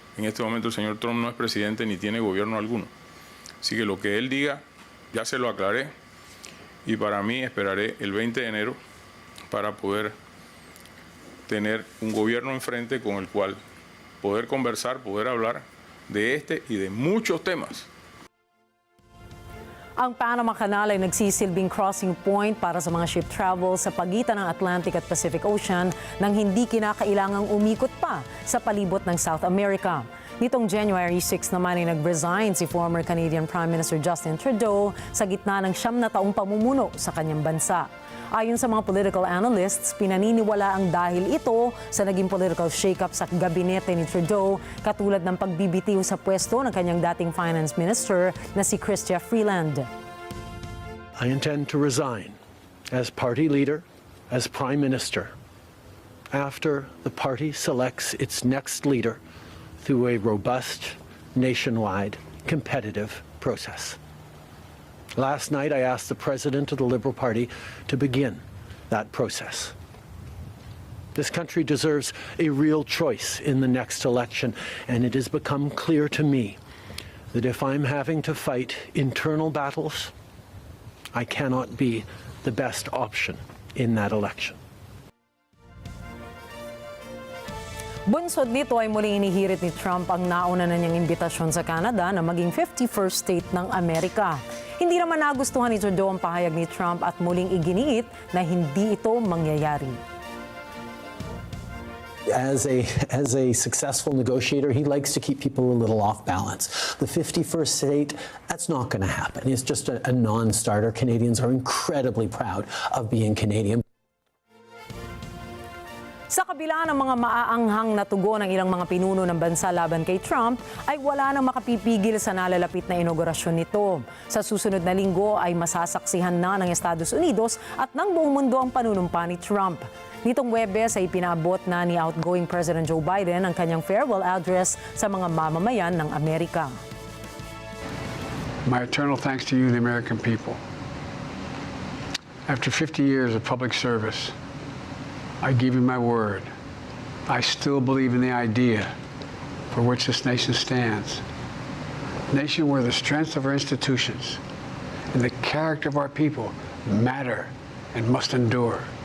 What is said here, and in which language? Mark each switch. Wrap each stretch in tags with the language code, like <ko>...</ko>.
<es>En este momento el señor Trump no es presidente ni tiene gobierno alguno. Así que lo que él diga, ya se lo aclaré, y para mí esperaré el 20 de enero para poder tener un gobierno enfrente con el cual poder conversar, poder hablar de este y de muchos temas.</es> <tl>Ang Panama Canal ay nagsisilbing crossing point para sa mga ship travel sa pagitan ng Atlantic at Pacific Ocean nang hindi kinakailangang umikot pa sa palibot ng South America. Nitong January 6 naman ay nag-resign si former Canadian Prime Minister Justin Trudeau sa gitna ng 9 na taong pamumuno sa kanyang bansa. Ayon sa mga political analysts, pinaniniwala ang dahil ito sa naging political shake-up sa gabinete ni Trudeau, katulad ng pagbibitiw sa pwesto ng kanyang dating finance minister na si Chrystia Freeland.</tl> <en>I intend to resign as party leader, as prime minister, after the party selects its next leader through a robust, nationwide, competitive process. Last night, I asked the president of the Liberal Party to begin that process. This country deserves a real choice in the next election, and it has become clear to me that if I'm having to fight internal battles, I cannot be the best option in that election.</en> <tl>Bunsod nito ay muling inihirit ni Trump ang nauna na niyang imbitasyon sa Canada na maging 51st state ng Amerika. Hindi naman nagustuhan ni Trudeau ang pahayag ni Trump at muling iginiit na hindi ito mangyayari.</tl> <en>As a successful negotiator, he likes to keep people a little off balance. The 51st state, that's not going to happen. It's just a non-starter. Canadians are incredibly proud of being Canadian.</en> <tl>Sa kabila ng mga maaanghang na tugon ng ilang mga pinuno ng bansa laban kay Trump, ay wala nang makapipigil sa nalalapit na inaugurasyon nito. Sa susunod na linggo ay masasaksihan na ng Estados Unidos at ng buong mundo ang panunumpa ni Trump. Nitong Huwebes ay pinaabot na ni outgoing President Joe Biden ang kanyang farewell address sa mga mamamayan ng Amerika.</tl> <en>My eternal thanks to you, the American people. After 50 years of public service, I give you my word. I still believe in the idea for which this nation stands. A nation where the strength of our institutions and the character of our people matter and must endure.</en>